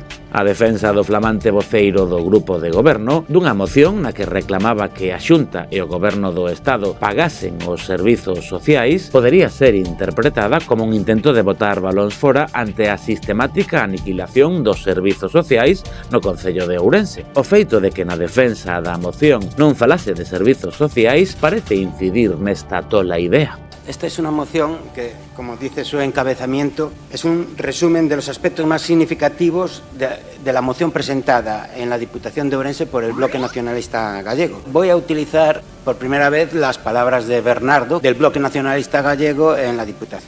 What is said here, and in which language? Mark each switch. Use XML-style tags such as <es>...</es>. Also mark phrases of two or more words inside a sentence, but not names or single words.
<gl>A defensa do flamante voceiro do Grupo de Goberno dunha moción na que reclamaba que a Xunta e o Goberno do Estado pagasen os servizos sociais podería ser interpretada como un intento de botar balóns fora ante a sistemática aniquilación dos servizos sociais no Concello de Ourense. O feito de que na defensa da moción non falase de servizos sociais parece incidir nesta tola idea.</gl> <es>Esta es una moción que, como dice su encabezamiento, es un resumen de los aspectos más significativos de la moción presentada en la Diputación de Ourense por el Bloque Nacionalista Gallego. Voy a utilizar por primera vez las palabras de Bernardo, del Bloque Nacionalista Gallego, en la Diputación.</es>